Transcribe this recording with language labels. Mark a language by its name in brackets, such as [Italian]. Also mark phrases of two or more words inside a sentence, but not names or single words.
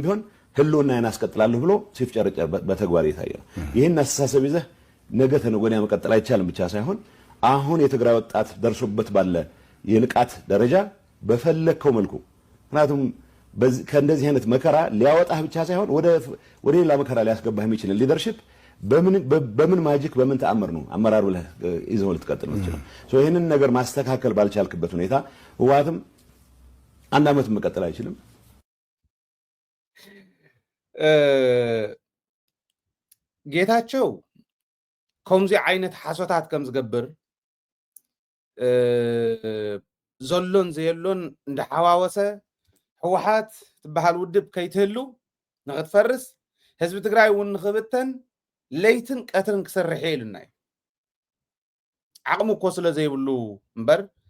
[Amharic] ቢሆን ህልውና ያስቀጥላለሁ ብሎ ሲፍጨረጨር በተግባር የታየ ነው ይሄን አስተሳሰብ ይዘህ ነገ ተነገ ወዲያ መቀጠል አይቻልም ብቻ ሳይሆን አሁን የትግራይ ወጣት ደርሶበት ባለ የንቃት ደረጃ በፈለከው መልኩ ምክንያቱም ከእንደዚህ አይነት መከራ ሊያወጣህ ብቻ ሳይሆን ወደ ሌላ መከራ ሊያስገባህ የሚችል ሊደርሺፕ በምን ማጂክ በምን ተአምር ነው አመራሩ ይዘው ልትቀጥል ነው ሶ ይሄንን ነገር ማስተካከል ባልቻልክበት ሁኔታ ህወሓትም አንድ አመት መቀጠል አይችልም [Tigrinya] ጌታቸው ከምዚ ዓይነት ሓሶታት ከም ዝገብር ዘሎን ዘየሎን እንዳሓዋወሰ ህወሓት ትበሃል ውድብ ከይትህሉ ንኽትፈርስ ህዝቢ ትግራይ እውን ንኽብተን ለይትን ቀትርን ክሰርሕ የኢሉና እዩ ዓቕሙ እኮ ስለ ዘይብሉ እምበር